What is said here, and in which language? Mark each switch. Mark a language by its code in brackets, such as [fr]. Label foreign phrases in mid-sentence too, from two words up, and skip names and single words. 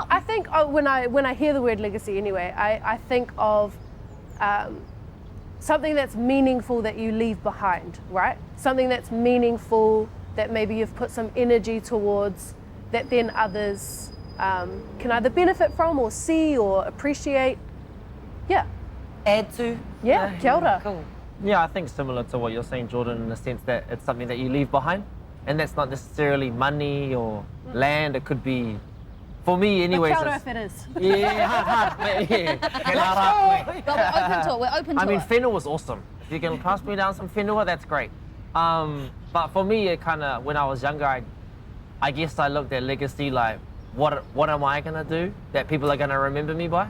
[en] I think when I hear the word legacy anyway, I think of something that's meaningful that you leave behind, right? Something that's meaningful that maybe you've put some energy towards that then others can either benefit from or see or appreciate. Yeah. Add to. Yeah, [mi] kia ora. [en] Cool. Yeah, I think similar to what you're saying, Jordyn, in the sense that it's something that you leave behind. And that's not necessarily money or land, it could be, for me anyways. [mi] Kia ora [en] if it is. Yeah, hard, yeah. But we're open to it. I mean, whenua was awesome. If you can pass me down some whenua, that's great. But for me, it kind of, when I was younger, I guess I looked at legacy like, what am I gonna do that people are gonna remember me by?